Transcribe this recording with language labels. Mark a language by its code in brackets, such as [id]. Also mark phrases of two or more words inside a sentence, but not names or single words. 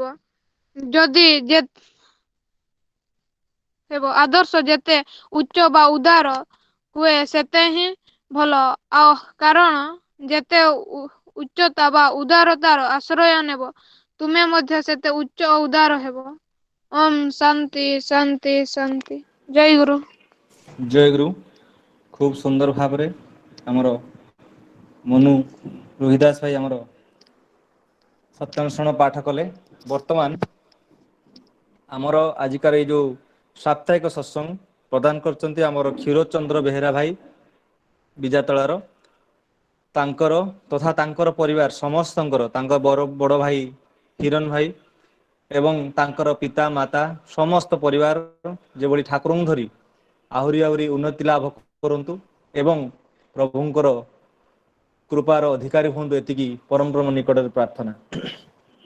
[or] ଯଦି ଆଦର୍ଶ ଯେତେ ଉଚ୍ଚ ବା ଉଦାର ହୁଏ ସେତେ ହିଁ ଭଲ ଆଉ କାରଣ ଯେତେ ଉଚ୍ଚତା ବା ଉଦାରତାର ଆଶ୍ରୟ ନେବ ତୁମେ ମଧ୍ୟ ସେତେ ଉଚ୍ଚ ଓ ଉଦାର ହେବ। ଓମ ଶାନ୍ତି ଶାନ୍ତି ଶାନ୍ତି। ଜୟ ଗୁରୁ। ଜୟ ଗୁରୁ। ଖୁବ ସୁନ୍ଦର ଭାବ ରେ ଆମର ମନୁ ରୋହିଦାସ ଭାଇ ଆମର ସତ୍ୟାନୁସରଣ ପାଠ କଲେ। ବର୍ତ୍ତମାନ ଆମର ଆଜିକାର ଯେ ଯୋ ସାପ୍ତାହିକ ସତ୍ସଙ୍ଗ ପ୍ରଦାନ କରୁଛନ୍ତି ଆମର କ୍ଷୀରଚନ୍ଦ୍ର ବେହେରା ଭାଇ ବିଜାତଲାର ତାଙ୍କର ତଥା ତାଙ୍କର ପରିବାର ସମସ୍ତଙ୍କର ତାଙ୍କର ବଡ଼ ଭାଇ ହିରଣ ଭାଇ ଏବଂ ତାଙ୍କର ପିତା ମାତା ସମସ୍ତ ପରିବାର ଯେପରି ଠାକୁରଙ୍କୁ ଧରି ଆହୁରି ଆହୁରି ଉନ୍ନତି ଲାଭ କରନ୍ତୁ ଏବଂ ପ୍ରଭୁଙ୍କର କୃପାର ଅଧିକାରୀ ହୁଅନ୍ତୁ ଏତିକି ପରମ ନିକଟ ପ୍ରାର୍ଥନା।